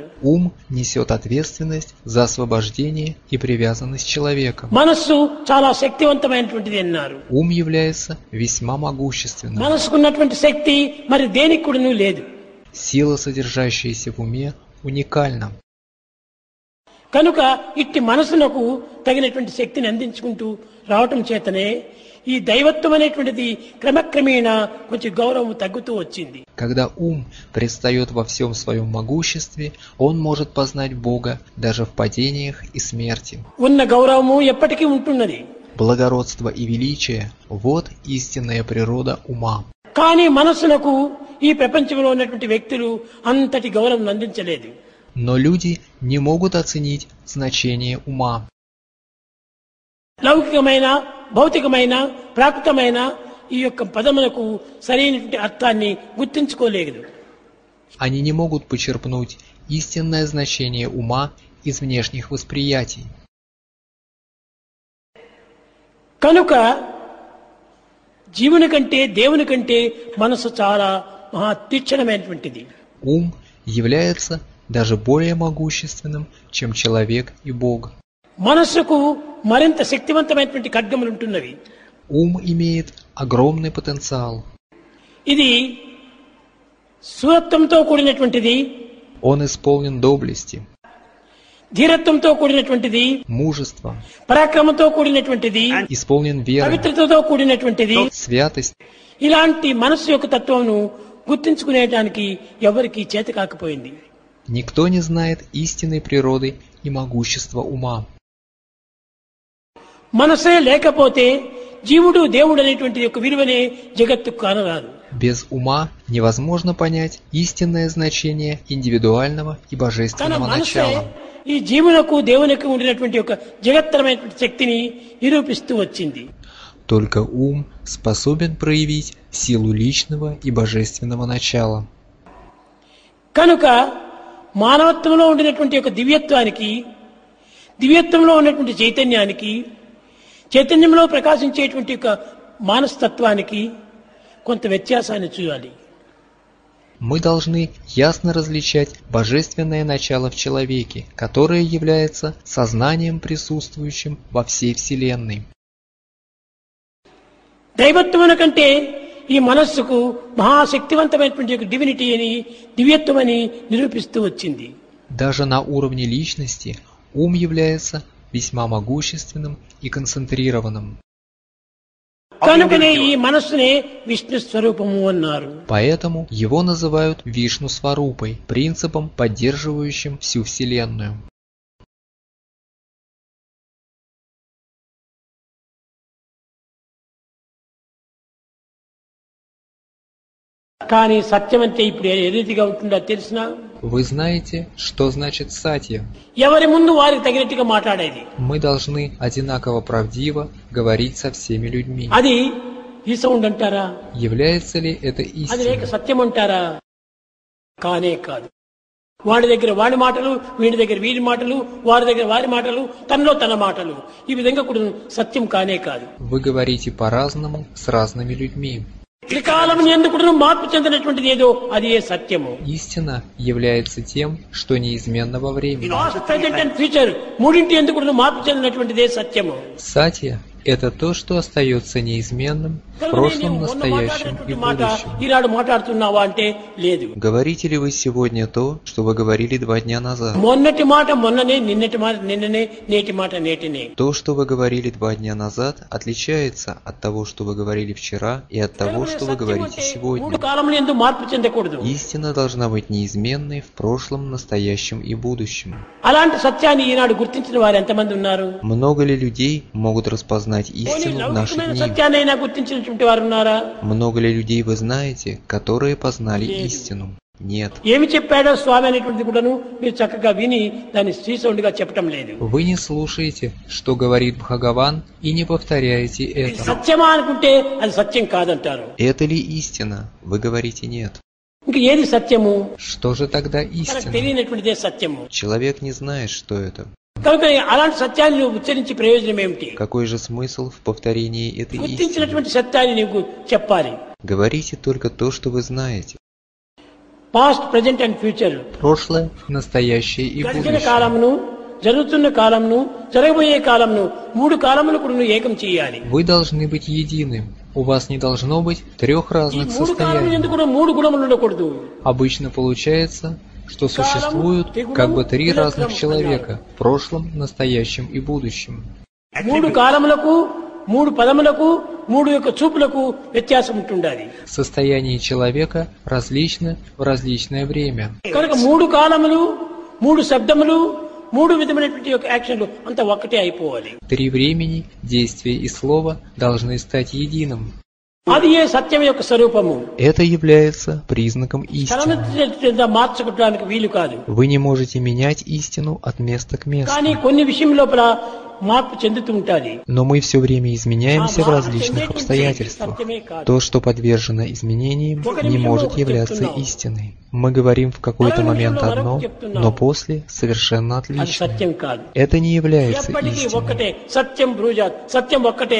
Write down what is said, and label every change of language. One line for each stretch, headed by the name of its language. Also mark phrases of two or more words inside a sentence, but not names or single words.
Russian: Ум несет ответственность за освобождение и привязанность человека.
Telugu: మనస్సు చాలా శక్తివంతమైనటువంటిది అన్నారు.
Russian: Ум является весьма могущественным.
Telugu: మనసుకున్నటువంటి శక్తి మరి దేనికి కూడాను లేదు.
Russian: Сила, содержащаяся в уме, уникальна.
Telugu: కనుక ఇట్టి మనసునకు తగినటువంటి శక్తిని అందించుకుంటూ రావటం చేతనే ఈ దైవత్వం అనేటువంటిది క్రమక్రమేణా కొంచెం గౌరవం తగ్గుతూ వచ్చింది.
Russian: Когда ум предстает во всем своем могуществе, он может познать Бога даже в падениях и смерти.
Telugu: ఉన్న గౌరవము ఎప్పటికీ ఉంటున్నది.
Russian: Благородство и величие – вот истинная природа ума.
Telugu: కానీ మనసునకు ఈ ప్రపంచంలో ఉన్నటువంటి వ్యక్తులు అంతటి గౌరవం అందించలేదు.
Russian: Но люди не могут оценить значение ума.
Telugu: లౌకికమైన భౌతికమైన ప్రాకృతమైన ఈ యొక్క పదములకు సరైనటువంటి అర్థాన్ని గుర్తించుకోలేదు.
Russian: Они не могут почерпнуть истинное значение ума из внешних восприятий.
Telugu: కనుక జీవుని కంటే దేవుని కంటే మనసు చాలా మహా తీక్షణమైనటువంటిది.
Russian: Ум является даже более могущественным, чем человек и Бог.
Telugu: మనస్సుకు మరింత శక్తివంతమైనటువంటి ఖడ్గములు ఉంటున్నవి.
Russian: Ум имеет огромный потенциал.
Telugu: ఇది శూరత్వంతో కూడినటువంటిది,
Russian: Он исполнен доблести,
Telugu: ధీరత్వంతో కూడినటువంటిది,
Russian: мужества,
Telugu: పరాక్రమంతో కూడినటువంటిది,
Russian: исполнен веры,
Telugu: పవిత్రతతో కూడినటువంటిది.
Russian: святость.
Telugu: ఇలాంటి మనస్సు యొక్క తత్వమును గుర్తించుకునేటానికి ఎవరికీ చేత కాకపోయింది.
Russian: Никто не знает истинной природы и могущества ума.
Telugu: మనసే లేకపోతే జీవుడు దేవుడు అనేటువంటి యొక్క విలువనే జగత్తుకు కానరాదు.
Russian: Без ума невозможно понять истинное значение индивидуального и
Telugu: తన
Russian: божественного
Telugu: మనసే
Russian: начала.
Telugu: ఈ జీవునకు దేవునికి ఉండినటువంటి యొక్క జగత్తరమైనటువంటి శక్తిని నిరూపిస్తూ వచ్చింది.
Russian: Только ум способен проявить силу личного и божественного начала.
Telugu: కనుక మానవత్వంలో ఉండినటువంటి యొక్క దివ్యత్వానికి, దివ్యత్వంలో ఉన్నటువంటి చైతన్యానికి, చైతన్యంలో ప్రకాశించేటువంటి యొక్క మానస్తత్వానికి కొంత వ్యత్యాసాన్ని చూడాలి.
Russian: Мы должны ясно различать божественное начало в человеке, которое является сознанием, присутствующим во всей Вселенной.
Telugu: దైవత్వం కంటే ఈ మనస్సుకు మహాశక్తివంతమైనటువంటి యొక్క డివినిటీ అని, దివ్యత్వం అని నిరూపిస్తూ వచ్చింది.
Russian: Даже на уровне личности ум является весьма могущественным и концентрированным.
Telugu: కనుకనే ఈ మనస్సునే విష్ణు స్వరూపము అన్నారు.
Russian: Поэтому его называют Вишну Сварупой, принципом, поддерживающим всю Вселенную.
Telugu: కానీ సత్యం అంటే ఇప్పుడు ఏ రీతిగా ఉంటుందో తెలిసినా,
Russian: Вы знаете, что значит сатья?
Telugu: ఎవరి ముందు వారికి తగినట్టుగా మాట్లాడేది.
Russian: Мы должны одинаково правдиво говорить со всеми людьми.
Telugu: అది ఈ సౌండ్ అంటారా?
Russian: Является ли это
Telugu: అది లేక
Russian: истиной?
Telugu: సత్యం అంటారా? కానే కాదు. వాడి దగ్గర వాడి మాటలు, వీడి దగ్గర వీడి మాటలు, వారి దగ్గర వారి మాటలు, తనలో తన మాటలు, ఈ విధంగా కూడా సత్యం కానే కాదు.
Russian: Вы говорите по-разному с разными людьми.
Telugu: త్రికాలం ఎందుకు మార్పు చెందినటువంటిది ఏదో అది ఏ సత్యము.
Russian: Истина является тем, что неизменно во времени.
English: past, present and future
Telugu: మూడింటి ఎందుకు మార్పు చెందినటువంటిదే సత్యము.
Russian: Сатья – это то, что остается неизменным в прошлом, настоящем и
Telugu: మాట
Russian: будущем.
Telugu: ఈనాడు మాట్లాడుతున్నావా అంటే లేదు.
Russian: Говорите ли вы сегодня то, что вы говорили 2 дня назад?
Telugu: మొన్నటి మాట మొన్ననే, నిన్నటి మాట నిన్ననే, నేటి మాట నేటినే.
Russian: То, что вы говорили 2 дня назад, отличается от того, что вы говорили вчера, и от того, что вы говорите
Telugu: మూడు
Russian: сегодня.
Telugu: కాలంలో ఎందుకు మార్పు చెందకూడదు.
Russian: Истина должна быть неизменной в прошлом, настоящем и будущем.
Telugu: అలాంటి సత్యాన్ని ఈనాడు గుర్తించిన వారు ఎంతమంది ఉన్నారు?
Russian: Много ли людей могут распознать истину в наши
Telugu: లౌకికమైన
Russian: дни?
Telugu: సత్యాన్నైనా గుర్తించినటువంటి వారు ఉన్నారా?
Russian: Много ли людей вы знаете, которые познали истину? Нет.
Telugu: ఏమి చెప్పాడో స్వామి అనేటువంటిది కూడాను మీరు చక్కగా విని దాన్ని శ్రీసౌండ్ గా చెప్పటం లేదు.
Russian: Вы не слушаете, что говорит Бхагаван, и не повторяете это.
Telugu: సత్యమా అనుకుంటే అది సత్యం కాదంటారు.
Russian: Это ли истина? Вы говорите нет.
Telugu: ఇంక ఏది సత్యము?
Russian: Что же тогда
Telugu: మనకు
Russian: истина?
Telugu: తెలియనటువంటిదే సత్యము.
Russian: Человек не знает, что это.
Telugu: కనుక అలాంటి సత్యాన్ని నువ్వు ఉచ్చరించి ప్రయోజనం ఏమిటి?
Russian: Какой же смысл в повторении этой истины?
Telugu: గుర్తించినటువంటి సత్యాన్ని నీకు చెప్పాలి.
Russian: Говорите только то, что вы знаете.
English: past present and future
Russian: прошлое, настоящее и
Telugu: గడిచిన
Russian: будущее.
Telugu: కాలంను, జరుగుతున్న కాలంను, జరగబోయే కాలంను మూడు కాలములు కూడా నువ్వు ఏకం చేయాలి.
Russian: Вы должны быть единым. У вас не должно быть трех
Telugu: ఈ
Russian: разных
Telugu: మూడు కాలములు
Russian: состояний.
Telugu: ఎందుకు కూడా మూడు గుణములు ఉండకూడదు.
Russian: Обычно получается, что существуют как бы три разных человека в прошлом, настоящем и будущем.
Telugu: మూడు కాలములకు, మూడు పదములకు, మూడు యొక్క చూపులకు వ్యత్యాసం ఉంటుండాలి.
Russian: Состояние человека различно в различное время.
Telugu: కనుక మూడు కాలములు, మూడు శబ్దములు, మూడు విధమైనటువంటి యొక్క యాక్షన్లు అంత ఒక్కటే అయిపోవాలి.
Russian: Три времени, действия и слова должны стать единым.
Telugu: అది ఏ సత్యం యొక్క స్వరూపము.
Russian: Это является признаком истины.
Telugu: తనను మార్చుకోవడానికి వీలు కాదు.
Russian: Вы не можете менять истину от места к
Telugu: కానీ
Russian: месту.
Telugu: కొన్ని విషయం లోపల మార్పు చెందుతూ ఉంటాది.
Russian: Но мы все время изменяемся в различных обстоятельствах. То, что подвержено изменениям, не может являться истиной. Мы говорим в какой-то момент одно, но после совершенно
Telugu: అది
Russian: отличное.
Telugu: సత్యం కాదు.
Russian: Это не является
Telugu: ఎప్పటికీ
Russian: истиной.
Telugu: ఒక్కటే
Sanskrit: సత్యం బ్రూజాత్,
Telugu: సత్యం ఒక్కటే,